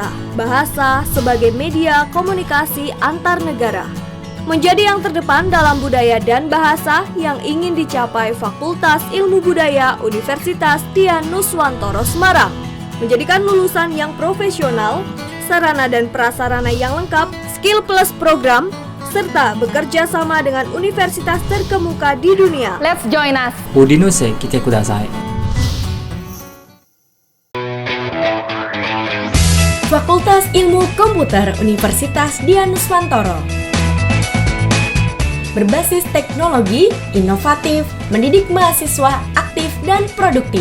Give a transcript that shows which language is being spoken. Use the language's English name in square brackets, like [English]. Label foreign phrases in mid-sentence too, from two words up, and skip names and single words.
[Indonesian] Bahasa sebagai media komunikasi antar negara menjadi yang terdepan dalam budaya dan bahasa yang ingin dicapai Fakultas Ilmu Budaya Universitas Dian Nuswantoro Semarang. Menjadikan lulusan yang profesional, sarana dan prasarana yang lengkap, [English] skill plus program, [Indonesian] serta bekerja sama dengan universitas terkemuka di dunia. [English] Let's join us. [Japanese] Udinusへ来てください。 [Indonesian] Fakultas Ilmu Komputer Universitas Dian Nuswantoro. Berbasis teknologi, inovatif, mendidik mahasiswa aktif dan produktif.